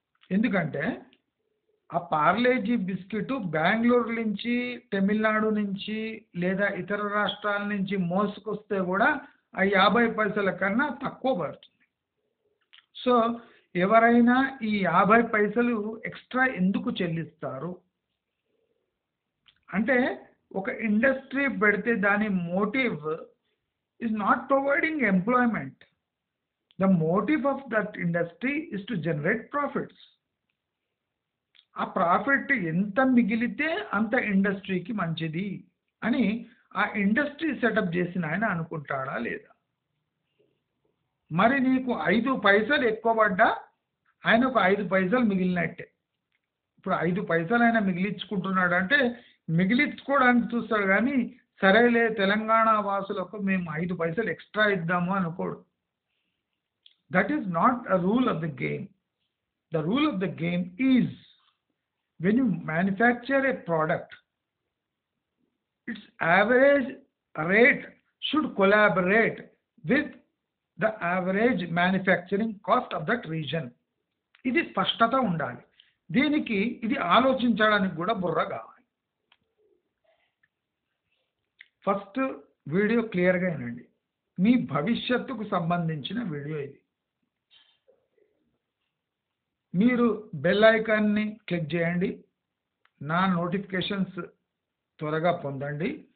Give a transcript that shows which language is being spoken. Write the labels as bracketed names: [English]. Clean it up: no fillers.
[Telugu] ఎందుకంటే ఆ పార్లేజీ బిస్కెట్ బెంగళూరు నుంచి, తమిళనాడు నుంచి లేదా ఇతర రాష్ట్రాల నుంచి మోసుకొస్తే కూడా ఆ 50 పైసల కన్నా తక్కువ పడుతుంది. సో ఎవరైనా ఈ 50 పైసలు ఎక్స్ట్రా ఎందుకు చెల్లిస్తారు అంటే ఒక ఇండస్ట్రీ పెడితే దాని motive [English] is not providing employment. The motive of that industry is to generate profits. [Telugu] ఆ ప్రాఫిట్ ఎంత మిగిలితే అంత ఇండస్ట్రీకి మంచిది అని ఆ ఇండస్ట్రీ సెటప్ చేసిన ఆయన అనుకుంటాడా లేదా? మరి నీకు 5 పైసలు ఎక్కువ పడ్డా ఆయన ఒక 5 పైసలు మిగిలినట్టే. ఇప్పుడు 5 పైసలు ఆయన మిగిలించుకుంటున్నాడు అంటే మిగిలించుకోవడానికి చూస్తాడు కానీ సరేలే తెలంగాణ వాసులకు మేము 5 పైసలు ఎక్స్ట్రా ఇద్దాము అనుకోడు. [English] That is not a rule of the game. The rule of the game is when you manufacture a product, its average rate should collaborate with the average manufacturing cost of that region. [Telugu] ఇది స్పష్టత ఉండాలి. దీనికి ఇది ఆలోచించడానికి కూడా బుర్ర కావాలి. First video క్లియర్గా వినండి, మీ భవిష్యత్తుకు సంబంధించిన వీడియో ఇది. మీరు బెల్ ఐకాన్ని క్లిక్ చేయండి, నా నోటిఫికేషన్స్ త్వరగా పొందండి.